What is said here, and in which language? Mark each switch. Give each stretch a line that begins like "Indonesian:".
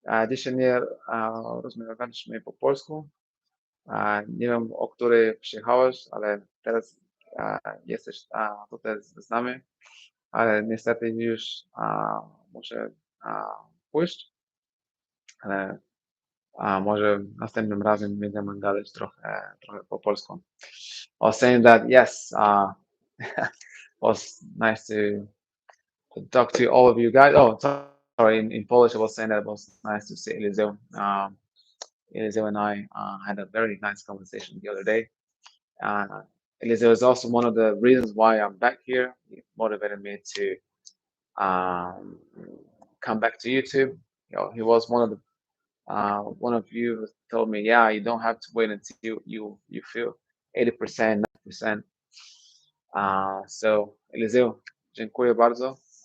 Polish: Dzisiaj nie rozmawialiśmy po polsku. Nie wiem, o której przyjechałeś, ale teraz jesteś tutaj z nami, ale niestety już muszę pójść, ale może następnym razem będziemy gadać trochę po polsku.
English: I was saying that yes, was nice to talk to all of you guys. Oh, sorry, in Polish, I was saying that it was nice to see Eliseu. Eliseu and I had a very nice conversation the other day. Uh, Eliseu is also one of the reasons why I'm back here. He motivated me to um, come back to YouTube. He was one of you who told me, yeah, you don't have to wait until you feel 80%, 90%.
Polish: So Eliseu, dziękuję bardzo.